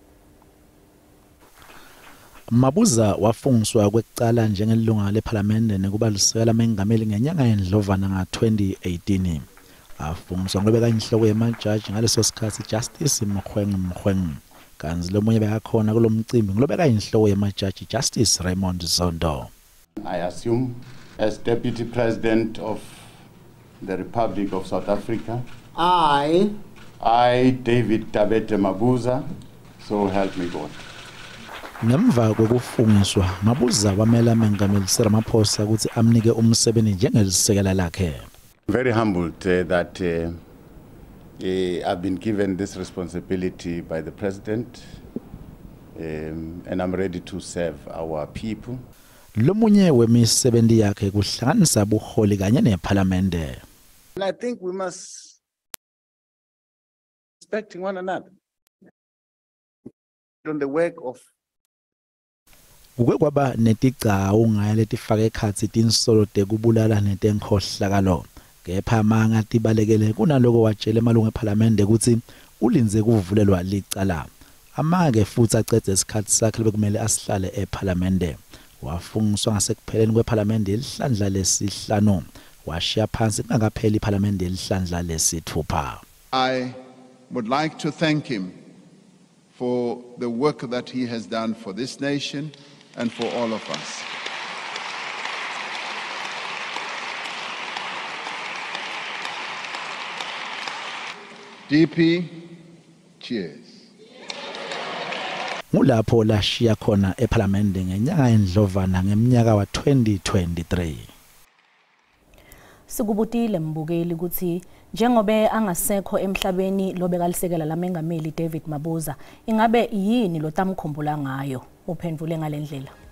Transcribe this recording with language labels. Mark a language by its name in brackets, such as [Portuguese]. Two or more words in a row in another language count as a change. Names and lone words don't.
[Swati] Mabuza wafungiswa kwekucala njengelunga lePhalamende nekubalusekela mengameli ngenyanga yeNdlovana nga-2018. Afungiswa ngoba inhloko yemajaji ngaleso sikhathi Justice Mkhweng. Kanzi lomunye bekakhona kulomcimbi ngoba inhloko yemajaji Justice Raymond Zondo. [English] I assume as Deputy President of the Republic of South Africa, I, David Tabete Mabuza, so help me God. [Swati] Ngemva kokufungiswa Mabuza wamela mengameli Cyril Ramaphosa ukuthi amnike umsebenzi njengelisekela lakhe. [English] Very humbled that I've been given this responsibility by the president and I'm ready to serve our people. [Swati] Lomunye wemisebenzi yakhe kuhlanganisa buholi kanye nePhalamende. [English] And I think we must respect one another on the work of [Swati] Kwaba netigcawu ngaye letifake ekhatsi tinsolo tekubulala netenkhohlakalo kepha manga tibalekele kunaloko watshela emalungu ePhalamende ukuthi ulinze kuvulelwa licala amake futhi acede isikhathi sakhe bekumele asihlale ePhalamende wafungiswa ngasekupheleni kwePhalamende elihlandla lesihlanu washiya phansi kungakapheli iPhalamende elihlandla lesithupha. [English] I would like to thank him for the work that he has done for this nation and for all of us. DP, cheers. [Swati] Ngulapho lashiya khona ePhalamende ngenyanga yeNdlovana ngeminyaka wa 2023. Sikubutile mbukeli ukuthi njengobe angasekho emhlabeni lobekalisekela lamengameli David Mabuza ingabe yini lo tamkhumbula ngayo uphendvule ngalendlela.